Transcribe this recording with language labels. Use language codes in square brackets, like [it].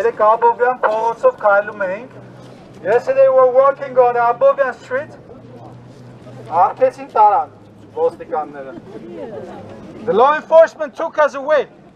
[hy] Abovyan փողոցով քայլում էինք. [en] Yesterday we were walking on Abovyan Street. [hy] Արկեցին տարան ոստիկանները. [en] The law enforcement took us away.